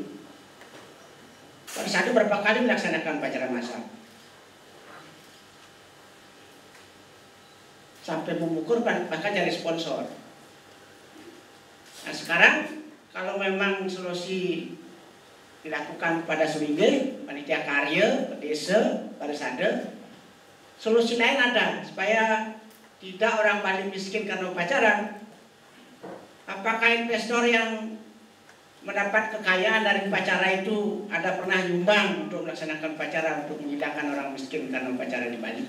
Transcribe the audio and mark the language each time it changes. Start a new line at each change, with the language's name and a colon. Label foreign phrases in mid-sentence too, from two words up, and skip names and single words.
Indonesian: Parisade berapa kali melaksanakan upacara massal? Sampai memukul bahkan cari sponsor. Nah sekarang kalau memang solusi dilakukan pada Sulinge, panitia karya, desa, Parisade, solusi lain ada supaya tidak orang Bali miskin karena upacara. Apakah investor yang mendapat kekayaan dari upacara itu ada pernah nyumbang untuk melaksanakan upacara untuk menghilangkan orang miskin karena upacara di Bali?